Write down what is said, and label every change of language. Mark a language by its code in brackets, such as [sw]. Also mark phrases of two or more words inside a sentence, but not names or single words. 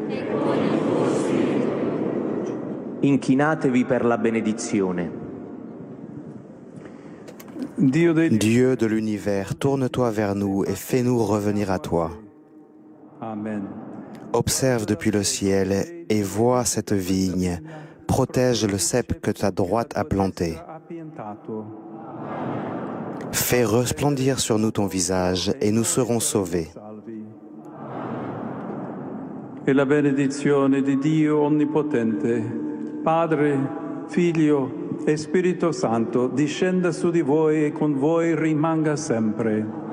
[it] Inchinatevi per la benedizione. [fr] Dieu de l'univers, tourne-toi vers nous et fais-nous revenir à toi. Amen. Observe depuis le ciel et vois cette vigne. Protège le cep que ta droite a planté. Fais resplendir sur nous ton visage et nous serons sauvés. [it] E la benedizione di Dio Onnipotente, Padre, Figlio e Spirito Santo, discenda su di voi e con voi rimanga sempre.